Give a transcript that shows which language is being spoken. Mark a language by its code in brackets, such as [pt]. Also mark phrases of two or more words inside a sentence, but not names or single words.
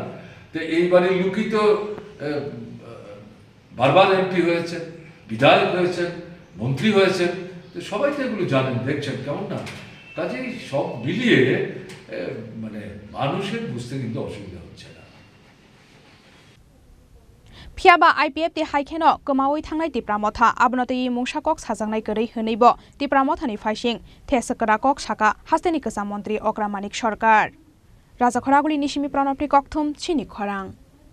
[bn] তো এই বাড়ির লোকই তো বারবার এমপি হয়েছে, বিধায়ক হয়েছেন, মন্ত্রী হয়েছেন, তো সবাই তো এগুলো জানেন, দেখছেন, কেমন না? কাজেই সব মিলিয়ে মানে মানুষের বুঝতে কিন্তু অসুবিধা হচ্ছে না। [trp] फियाबा आईपीएफ ति हाइखेनो कमावै थांनाय तिप्रामथा आबनतै मुंसाकक साजांनाय गरै होनैबो तिप्रामथानि फाइसिं थेसकराकक साका हास्तेनि गोजाम मन्त्रि अग्रामानिक सरकार राजा खरागुली निसिमि प्रणपनि कक्थुम चिनि खरां।